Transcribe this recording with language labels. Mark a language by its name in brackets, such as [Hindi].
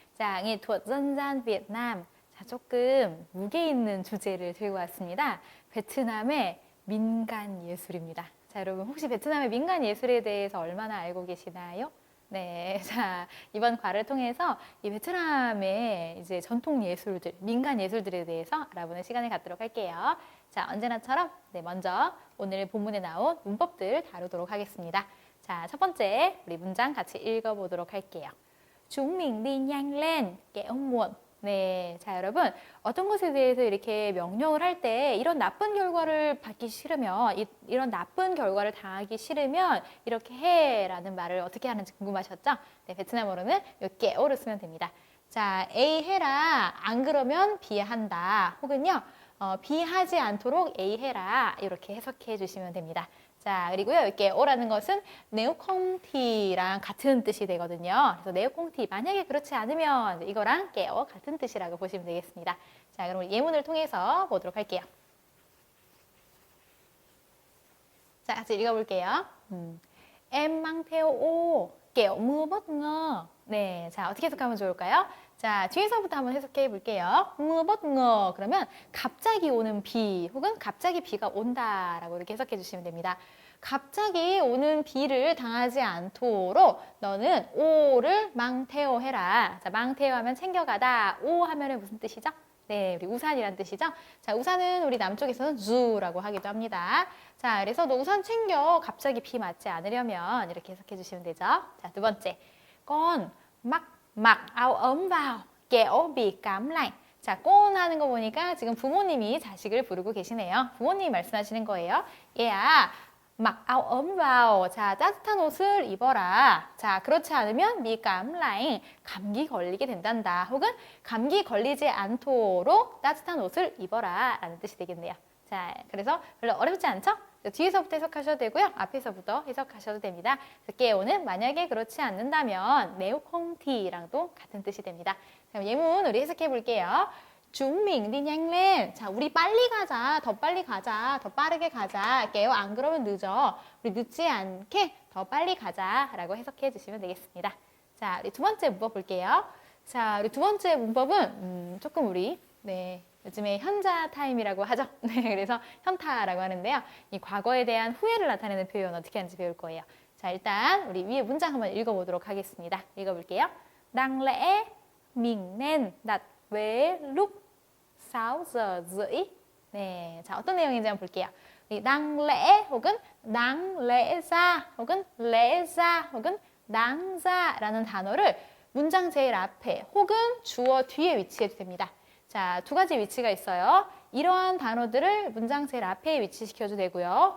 [Vietnamese] 자, nghệ thuật dân gian Việt Nam. [Korean] 자, 조금 무게 있는 주제를 들고 왔습니다. 베트남의 민간 예술입니다. 자, 여러분 혹시 베트남의 민간 예술에 대해서 얼마나 알고 계시나요? 네, 자, 이번 과를 통해서 이 베트남의 이제 전통 예술들, 민간 예술들에 대해서 알아보는 시간을 갖도록 할게요. 자, 언제나처럼 먼저 오늘 본문에 나온 문법들 다루도록 하겠습니다. 자, 첫 번째 우리 문장 같이 읽어보도록 할게요. [Vietnamese] Chúng mình đi nhanh lên, kẻo muộn. [Korean] 네, 자, 여러분 어떤 것에 대해서 이렇게 명령을 할 때 이런 나쁜 결과를 받기 싫으면 이런 나쁜 결과를 당하기 싫으면 이렇게 해라는 말을 어떻게 하는지 궁금하셨죠? 네, 베트남어로는 깨오를 쓰면 됩니다. 자, A 해라, 안 그러면 B 한다, 혹은요 B 하지 않도록 A 해라, 이렇게 해석해 주시면 됩니다. 자, 그리고요, 이렇게 오라는 것은 네오콩티랑 같은 뜻이 되거든요. 그래서 네오콩티, 만약에 그렇지 않으면 이거랑 깨어 같은 뜻이라고 보시면 되겠습니다. 자, 그럼 우리 예문을 통해서 보도록 할게요. 자, 같이 읽어볼게요. [Vietnamese] Em mang theo ô, kẻo mưa bất ngờ. [Korean] 네, 자, 어떻게 해석하면 좋을까요? 자, 뒤에서부터 한번 해석해 볼게요. [Vietnamese] mưa bất ngờ, [Korean] 그러면 갑자기 오는 비, 혹은 갑자기 비가 온다라고 이렇게 해석해 주시면 됩니다. 갑자기 오는 비를 당하지 않도록 너는 오를 망테오 해라. 자, 망테오 하면 챙겨가다, 오 하면은 무슨 뜻이죠? 네, 우리 우산이란 뜻이죠? 자, 우산은 우리 남쪽에서는 주라고 하기도 합니다. 자, 그래서 너 우산 챙겨. 갑자기 비 맞지 않으려면 이렇게 해석해 주시면 되죠. 자, 두 번째. [Vietnamese] Con mặc áo ấm vào, kẻo bị cảm lạnh. [Korean] 자, con 하는 거 보니까 지금 부모님이 자식을 부르고 계시네요. 부모님이 말씀하시는 거예요. 얘야, [Vietnamese] mặc áo ấm vào. [Korean] 자, 따뜻한 옷을 입어라. 자, 그렇지 않으면 [Vietnamese] bị cảm lạnh, [Korean] 감기 걸리게 된단다. 혹은 감기 걸리지 않도록 따뜻한 옷을 입어라 라는 뜻이 되겠네요. 자, 그래서 별로 어렵지 않죠? 뒤에서부터 해석하셔도 되고요. 앞에서부터 해석하셔도 됩니다. 깨오는 만약에 그렇지 않는다면 네오콩티랑도 같은 뜻이 됩니다. 그럼 예문 우리 해석해 볼게요. [Vietnamese] Chúng mình đi nhanh lên. [Korean] 자, 우리 빨리 가자. 더 빨리 가자. 더 빠르게 가자. 깨요. 안 그러면 늦어. 우리 늦지 않게 더 빨리 가자 라고 해석해 주시면 되겠습니다. 자, 우리 두 번째 문법 볼게요. 자, 우리 두 번째 문법은 조금 우리 요즘에 현자 타임이라고 하죠. 네, 그래서 현타라고 하는데요. 이 과거에 대한 후회를 나타내는 표현 어떻게 하는지 배울 거예요. 자, 일단 우리 위에 문장 한번 읽어보도록 하겠습니다. 읽어볼게요. [Vietnamese] Đáng lẽ mình nên đặt vé lúc 6:30. [Korean] 네, 자, 어떤 내용인지 한번 볼게요. đáng lẽ 혹은 đáng lẽ ra 혹은 lẽ ra 혹은 đáng ra라는 단어를 문장 제일 앞에 혹은 주어 뒤에 위치해도 됩니다. 자, 두 가지 위치가 있어요. 이러한 단어들을 문장 제일 앞에 위치시켜도 되고요.